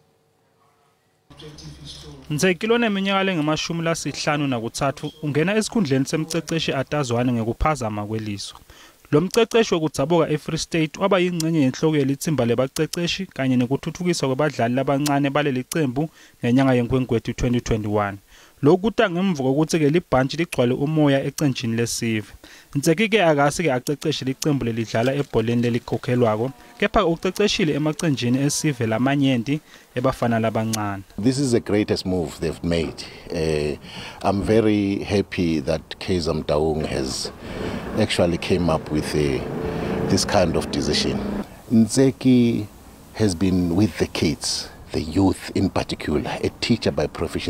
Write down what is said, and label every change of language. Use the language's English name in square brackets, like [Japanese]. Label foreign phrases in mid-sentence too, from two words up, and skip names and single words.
[Swati] Ntseki lona eminyaka lengama-53 ungena esikhundleni semceceshi atazwane ngekuphazama kwelizwe. Lo mceceshi wokudzabuka eFree State waba yingcenye yenhloko yelithimba lebaceceshi kanye nekuthuthukiswa kwabadlali labancane baleli qembu ngenyanga yeNkwenkwethi 2021. Lokhu kuta ngemva kokuthi ke libhantshi ligcwale umoya ecenjini lesive. Ntseki ke akasi-ke aceceshe licembu lelidlala ebholeni lelikhokhelwako kepha uceceshile emacenjini esive lamanyenti ebafana labancane. [English] This is the greatest move they've made. I'm very happy that Kaizer has actually came up with this kind of decision. Ntseki has been with the kids, the youth in particular, a teacher by profession.